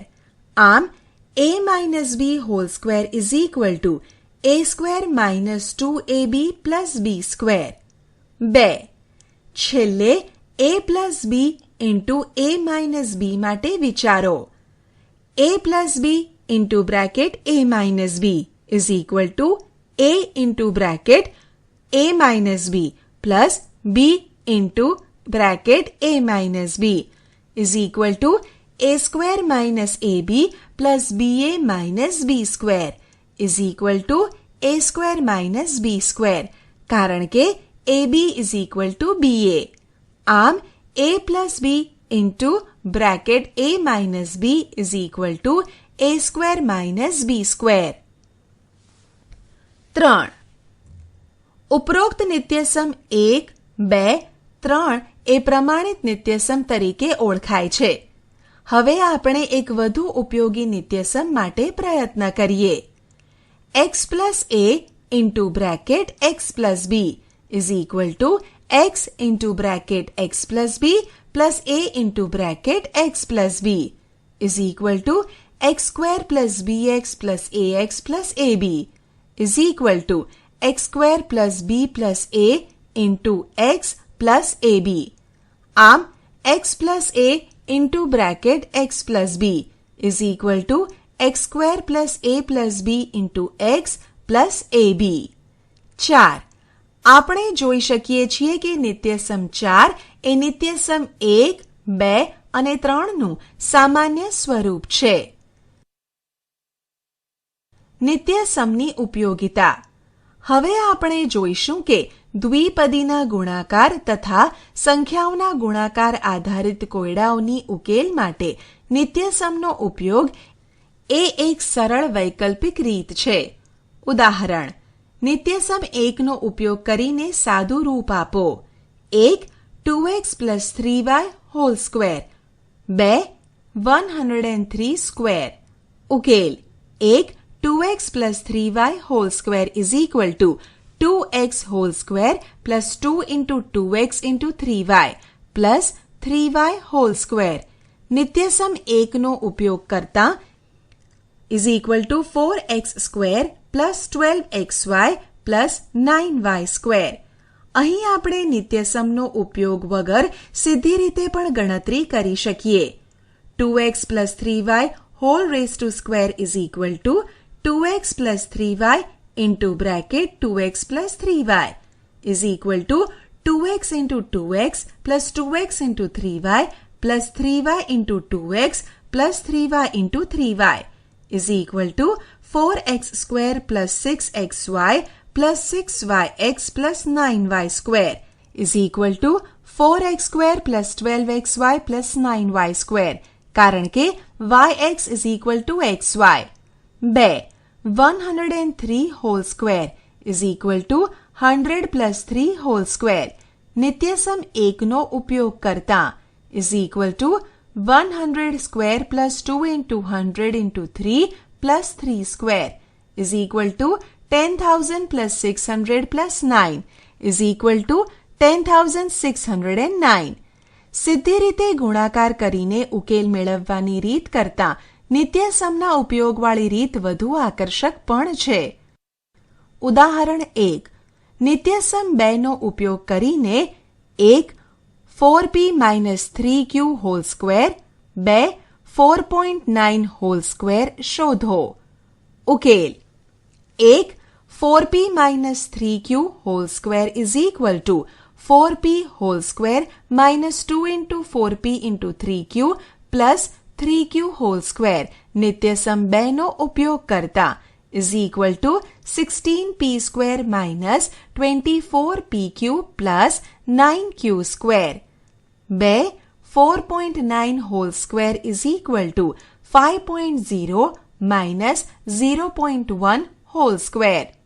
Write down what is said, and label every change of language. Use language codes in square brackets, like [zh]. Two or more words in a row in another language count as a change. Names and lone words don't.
[en] આમ a minus b whole square = a square minus 2ab plus b square. 2. છેલ્લે a plus b into a minus b [gu] માટે વિચારો. [en] a plus b into bracket a minus b = a into bracket a minus b plus b into bracket a minus b = a square minus ab plus ba minus b square = a square minus b square [gu] કારણ કે [en] ab = ba. આમ a plus b into bracket a minus b = a square minus b square. 3. [gu] ઉપરોક્ત નિત્યસમ 1, 2, 3 એ પ્રમાણિત નિત્યસમ તરીકે ઓળખાય છે. હવે આપણે એક વધુ ઉપયોગી નિત્યસમ માટે પ્રયત્ન કરીએ. [en] x plus a into bracket x plus b = x into bracket x plus b plus a into bracket x plus b = x square plus bx plus ax plus ab = x square plus b plus a into x plus ab. આમ x plus a into bracket x plus b = x square plus a plus b into x plus ab. 4. [gu] આપણે જોઈ શકીએ છીએ કે નિત્યસમ 4 એ નિત્યસમ 1, 2 અને 3નું સામાન્ય સ્વરૂપ છે. નિત્યસમની ઉપયોગિતા. હવે આપણે જોઈશું કે દ્વિપદીના ગુણાકાર તથા સંખ્યાઓના ગુણાકાર આધારિત કોયડાઓની ઉકેલ માટે નિત્યસમનો ઉપયોગ એ એક સરળ વૈકલ્પિક રીત છે. ઉદાહરણ: નિત્યસમ 1નો ઉપયોગ કરીને સાદું રૂપ આપો. [en] 1 2x plus 3y whole square 2 103 square. ઉકેલ: 1 2x plus 3y whole square = 2x whole square plus 2 into 2x into 3y plus 3y whole square. [gu] નિત્યસમ 1નો ઉપયોગ કરતા [en] = 4x square plus 12xy plus 9y square. [gu] અહીં આપણે નિત્યસમનો ઉપયોગ વગર સીધી રીતે પણ ગણતરી કરી શકીએ. [en] 2x plus 3y whole raised to square is equal to 2x plus 3y into bracket 2x plus 3y is equal to 2x into 2x plus 2x into 3y plus 3y into 2x plus 3y into 3y is equal to 4x square plus 6xy plus 6yx plus 9y square is equal to 4x square plus 12xy plus 9y square [gu] કારણ કે [en] yx is equal to xy. 2. 103 whole square is equal to 100 plus 3 whole square. [gu] નિત્યસમ 1 નો ઉપયોગ કરતા [en] is equal to 100 square plus 2 into 100 into 3 plus 3 square is equal to 10,000 plus 600 plus 9 is equal to 10,609. [gu] સિદ્ધિ રીતે ગુણાકાર કરીને ઉકેલ મેળવવાની રીત કરતાં નિત્યસમના ઉપયોગવાળી રીત વધુ આકર્ષક પણ છે. ઉદાહરણ 1. નિત્યસમ 2 નો ઉપયોગ કરીને 1. [en] 4p minus 3q whole square 2. 4.9 whole square શોધો. [gu] ઉકેલ 1. [en] 4p minus 3q whole square is equal to 4p whole square minus 2 into 4p into 3q plus 3q whole square [gu] નિત્યસમ 2 નો ઉપયોગ કરતા [en] is equal to 16p square minus 24pq plus 9q square. 2. 4.9 whole square is equal to 5.0 minus 0.1 whole square